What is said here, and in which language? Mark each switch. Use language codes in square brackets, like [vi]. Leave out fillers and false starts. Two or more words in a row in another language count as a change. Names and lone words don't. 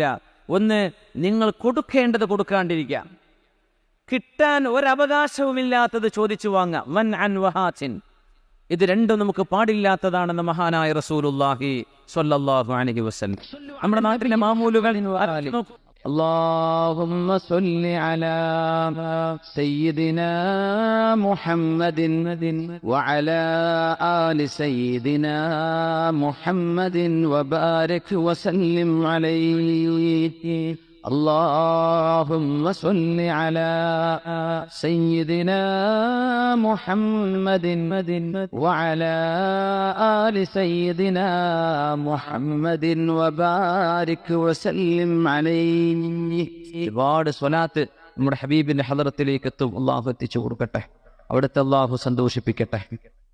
[ml] ഒന്ന്, നിങ്ങൾ കൊടുക്കേണ്ടത് കൊടുക്കാണ്ടിരിക്കുക. കിട്ടാൻ ഒരവകാശവുമില്ലാത്തത് ചോദിച്ചു വാങ്ങാം. മൻ അൻ വഹാത്തിൻ, ഇത് രണ്ടും നമുക്ക് പാടില്ലാത്തതാണെന്ന് മഹാനായ [ar] رسول الله صلى الله عليه وسلم. [ml] നമ്മുടെ നാട്ടിലെ മാമൂലുകൾ [ar] اللهم صل على سيدنا محمد وعلى آل سيدنا محمد وبارك وسلم عليه. اللهم صل على سيدنا محمد وعلى آل سيدنا محمد وبارك وسلم عليه. [ml] ഒരുപാട് സ്വലാത്ത് നമ്മുടെ ഹബീബിന്റെ ഹളറത്തിലേക്ക് എത്തും. അള്ളാഹു എത്തിച്ചു കൊടുക്കട്ടെ, അവിടുത്തെ അള്ളാഹു സന്തോഷിപ്പിക്കട്ടെ.